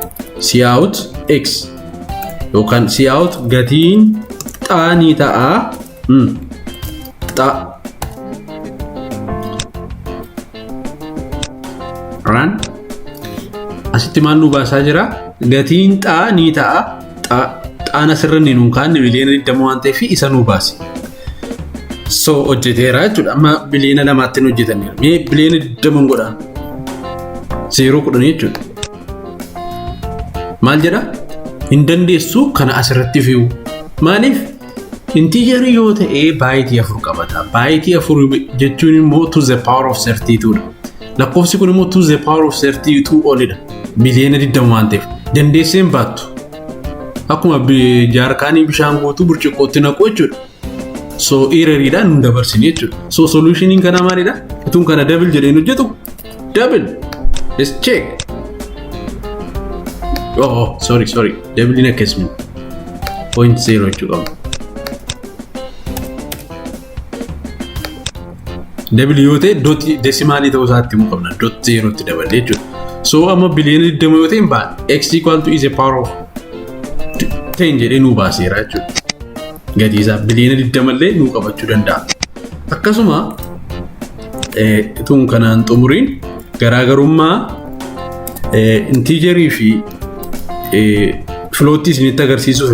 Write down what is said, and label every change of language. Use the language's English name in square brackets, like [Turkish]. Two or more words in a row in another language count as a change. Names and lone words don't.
[Oromo] Cout x yookaan cout gatiin xaanii ta'a run asitti maal nu baasaa jira gatiin xaanii ta'a xaana sirrinni nuun kaanne biliyoona 20 waan ta'eef isa nu baase so hojjeteera jechuudha amma biliyoona 2tti hojjetanneera mee biliyoona 20 godhaan 0 10 jechuudha maal jedha hin dandeessu kana asirratti fi'u maaliif integer yoo ta'e baayitii 4 qabata baayitii 4 jechuun immoo [English] to the power of 32 [Oromo] dha lakkoofsi kun immoo [English] to the power of 32 [Oromo] olidha biliyoona 20 waan ta'eef dandeesseen baattu akkuma jaarkaanii bishaan guutuu burcuqqootti naqu jechuudha so erroriidhaan nu dabarsine jechuudha so solutioniin kana maalidha itun kana double jedheen hojjetu [English] double let's check oh sorry double in a case [Oromo] 0.0 jechuudha double yoo ta'e dot decimaalii ta'uu isaatti immoo qabna dot 0 tti dabalee jechuudha so amma biliyoona 20 yoo ta'e baa [English] x equal to is a power of 10 [Oromo] jedhee nu baaseera jechuudha gatii isaa biliyoona 20 illee nu qabachuu danda'a akkasuma itun kanaan xumuriin garaagarummaa integerii fi floatii isinitti agarsiisuuf